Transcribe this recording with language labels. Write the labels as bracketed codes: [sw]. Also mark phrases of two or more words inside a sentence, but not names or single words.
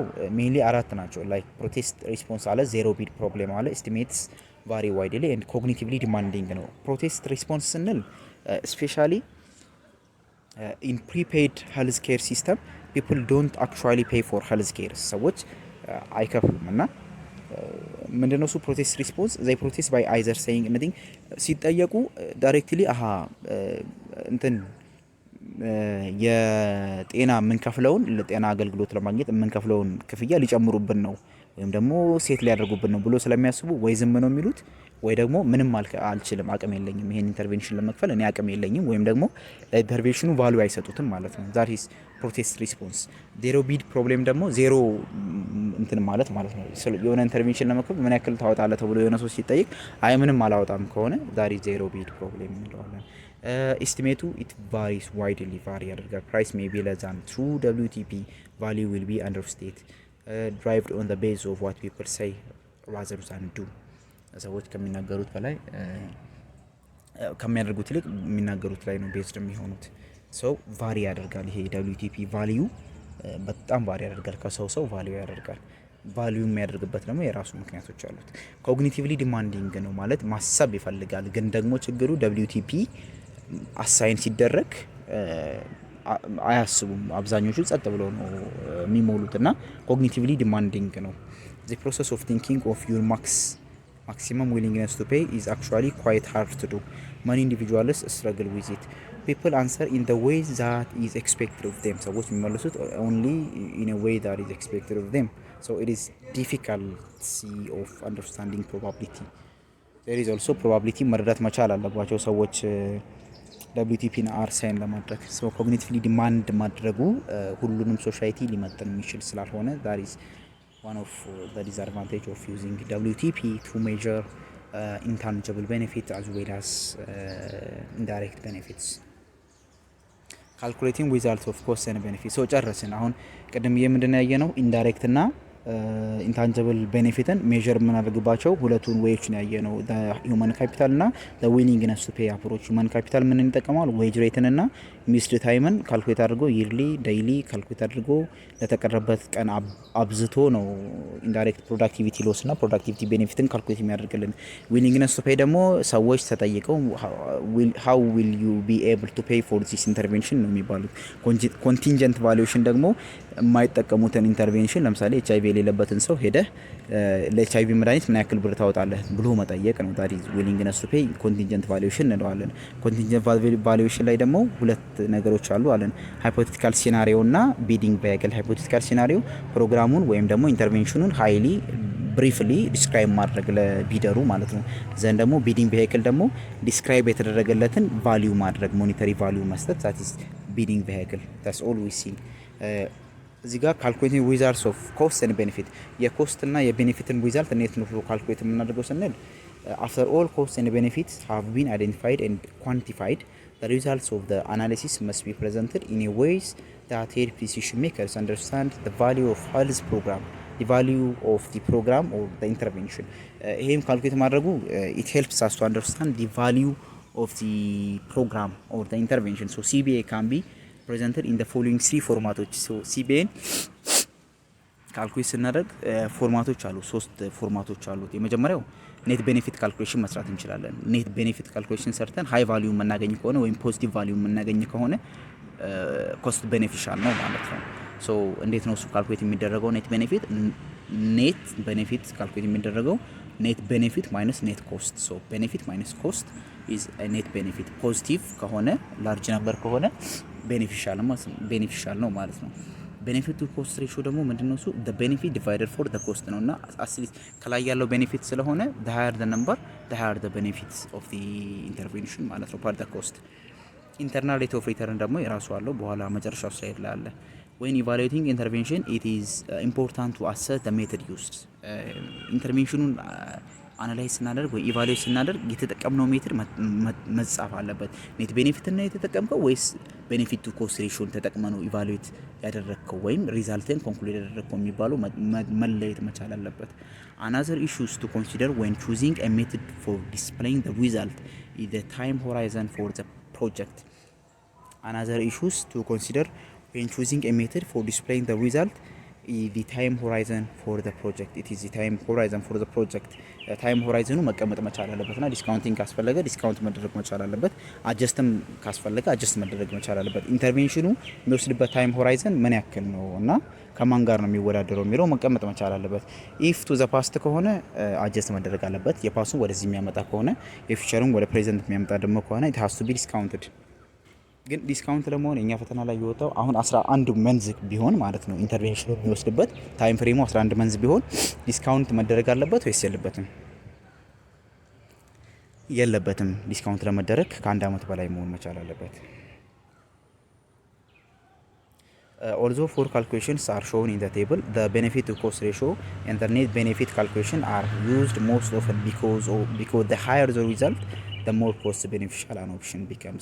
[en] ሜንሊ [am] አራት ናቸው። [en] like protest response አለ፣ zero bid problem አለ፣ estimates vary widely and cognitively demanding ነው። protest response ስንል especially in prepaid health care system people don't actually pay for health care. [am] ሰዎች አይከፍሉም እና ምንድነው እሱ [en] protest response? they protest by either saying anything [am] ሲጠየቁ directly እንትን የጤና የምንከፍለውን ለጤና አገልግሎት ለማግኘት የምንከፍለውን ክፍያ ሊጨምሩብን ነው ወይም ደግሞ ሴት ሊያደርጉብን ነው ብሎ ስለሚያስቡ ወይ ዝም ነው የሚሉት ወይ ደግሞ ምንም አልችልም አቅም የለኝም ይሄን ኢንተርቬንሽን ለመክፈል እኔ አቅም የለኝም ወይም ደግሞ ለኢንተርቬንሽኑ ቫልዩ አይሰጡትም ማለት ነው። [en] that is protest response. zero bid problem [am] ደግሞ ዜሮ እንትን ማለት ነው። የሆነ ኢንተርቬንሽን ለመክፈል ምን ያክል ታወጣለህ ተብሎ የሆነ ሰው ሲጠይቅ አይ ምንም አላወጣም ከሆነ [en] that is zero bid problem [am] እንለዋለን። ኤስቲሜቱ [en] it varies widely [am] ያደርጋል። [en] price may be less than true WTP value will be understated. Derived on the basis of what people say rather than do. [am] ሰዎች ከሚናገሩት በላይ ከሚያደርጉት ይልቅ የሚናገሩት ላይ ነው ቤዝድ የሚሆኑት። so ቫሪ ያደርጋል ይሄ [en] WTP value [am] በጣም ቫሪ ያደርጋል። ከሰው ቫልዩ ያደርጋል። ቫልዩ የሚያደርግበት ደግሞ የራሱ ምክንያቶች አሉት። [en] cognitively demanding [am] ነው ማለት ማሰብ ይፈልጋል። ግን ደግሞ ችግሩ [en] WTP assign [am] ሲደረግ አያስቡም። አብዛኞቹ ጸጥ ብለው ነው የሚሞሉት እና [en] cognitively demanding ነው። the process of thinking of your maximum willingness to pay is actually quite hard to do. Many individuals struggle with it. People answer in the way that is expected of them. [am] ሰዎች የሚመልሱት [en] only in a way that is expected of them. So it is difficulty of understanding probability. There is also probability [am] መረዳት መቻል አለባቸው ሰዎች [en] WTP ና R ሳይን ለማድረግ። so cognitively demand [am] ማድረጉ ሁሉንም ሶሳይቲ ሊመጥን የሚችል ስላልሆነ [en] that is one of the disadvantage of using WTP to measure intangible benefit as well as indirect benefits. calculating results of cost and benefit. [am] so ጨረስን። አሁን ቀደም ምንድነው ያየነው ኢንዳይሬክት እና [en] intangible benefit [am] ሜዠር የምናደርግባቸው ሁለቱን ዌይዎች ነው ያየነው [en] human capital [am] እና [en] willingness to pay approach። human capital [am] ምን እንጠቀማል? [en] wage rate [am] እና [en] missed time [am] ካልኩሌት አድርጎ [en] yearly daily calculate [am] አድርጎ ለተቀረበት ቀን አብዝቶ ነው [en] indirect productivity loss [am] እና [en] productivity benefit calculate [am] የሚያደርግልን። [en] willingness to pay [am] ደግሞ ሰዎች ተጠይቀው [en] how will you be able to pay for this intervention [am] ነው የሚባሉት። [en] contingent valuation [am] ደግሞ የማይጠቀሙትን ኢንተርቬንሽን ለምሳሌ HIV የሌለበትን ሰው ሄደህ ለኤችአይቪ መድኃኒት ምን ያክል ብር ታወጣለህ ብሎ መጠየቅ ነው። [en] that is willingness to pay contingent valuation [am] እንለዋለን። [en] contingent valuation [am] ላይ ደግሞ ሁለት ነገሮች አሉ አለን። [en] hypothetical scenario [am] እና [en] bidding vehicle። hypothetical scenario [am] ፕሮግራሙን ወይም ደግሞ ኢንተርቬንሽኑን [en] highly briefly describe [am] ማድረግ ለቢደሩ ማለት ነው። ዘን ደግሞ [en] bidding vehicle [am] ደግሞ ዲስክራይብ የተደረገለትን ቫልዩ ማድረግ [en] monetary value [am] መስጠት [en] that is bidding vehicle. that's all we see. [am] እዚህ ጋር [en] calculating results of cost and benefit [am] የኮስት እና የቤኔፊትን ሪዛልት እንዴት ነው ካልኩሌት የምናደርገው ስንል [en] after all costs and benefits have been identified and quantified, the results of the analysis must be presented in a ways that help decision makers understand the value of health program, the value of the program or the intervention. [am] ይሄም ካልኩሌት ማድረጉ [en] it helps us to understand the value of the program or the intervention. so CBA can be presented in the following three [am] ፎርማቶች። [en] so CBA [am] ካልኩሌት ስናደርግ ፎርማቶች አሉ፣ ሶስት ፎርማቶች አሉት። የመጀመሪያው [en] net benefit calculation [am] መስራት እንችላለን። [en] net benefit calculation [am] ሰርተን [en] high value [am] የምናገኝ ከሆነ ወይም [en] positive value [am] የምናገኝ ከሆነ [en] cost beneficial [am] ነው ማለት ነው። ሶ እንዴት ነው እሱ ካልኩሌት የሚደረገው? [en] net benefit [am] ካልኩሌት የሚደረገው [en] net benefit minus net cost። so benefit minus cost is net benefit። [am] ፖዚቲቭ ከሆነ ላርጅ ነበር ከሆነ ቤኔፊሻል ነው ማለት ነው። [en] benefit to cost ratio [am] ደግሞ ምንድነው? [en] እሱ the benefit divided for the cost [am] ነውና አስሊት ከላይ ያለው ቤኔፊት ስለሆነ [en] the higher the number the higher the benefits of the intervention [am] ማለት ነው [en] per the cost. internal rate of return [am] ደግሞ የራሱ አለው፣ በኋላ መጨረሻው ስላይድ ላይ አለ። [en] when evaluating intervention it is important to assess the method used. [am] ኢንተርቬንሽኑን አናላይዝ ስናደርግ ወይ ኢቫሉዌት ስናደርግ የተጠቀምነው ሜትር መጻፍ አለበት። [en] net benefit [am] እና የተጠቀምከው ወይስ [en] benefit to cost ratio [am] ተጠቅመህ ነው ኢቫሉዌት ያደረግከው ወይም [en] result conclude [am] ያደረግከው የሚባለው መለየት መቻል አለበት። [en] another issues to consider when choosing a method for displaying the result is the time horizon for the project. another issues to consider when choosing a method for displaying the result the time horizon for the project. it is the time horizon for the project. time horizon [am] መቀመጥ መቻል አለበትና ዲስካውንቲንግ ካስፈለገ ዲስካውንት መደረግ መቻል አለበት፣ አጀስትም ካስፈለገ አጀስት መደረግ መቻል አለበት። ኢንተርቬንሽኑ የሚወስድበት ታይም ሆራይዘን ምን ያክል ነው እና ከማን ጋር ነው የሚወዳደረው የሚለው መቀመጥ መቻል አለበት። [en] if to the past [am] ከሆነ አጀስት መደረግ አለበት፣ የፓሱን ወደዚህ የሚያመጣ ከሆነ የፊቸሩን ወደ ፕሬዘንት የሚያመጣ ደግሞ ከሆነ [en] it has to be discounted። [am] ግን ዲስካውንት ለመሆን እኛ ፈተና ላይ የወጣው አሁን 11 መንዝ ቢሆን ማለት ነው ኢንተርቬንሽኑ የሚወስድበት [en] time frame [am] 11 መንዝ ቢሆን ዲስካውንት መደረግ አለበት ወይስ የለበትም? የለበትም። ዲስካውንት ለመደረግ ከአንድ አመት በላይ መሆን መቻል አለበት። [en] although four calculations are shown in the table, the benefit to cost ratio and the net benefit calculation are used most often because the higher the result the more cost beneficial an option becomes.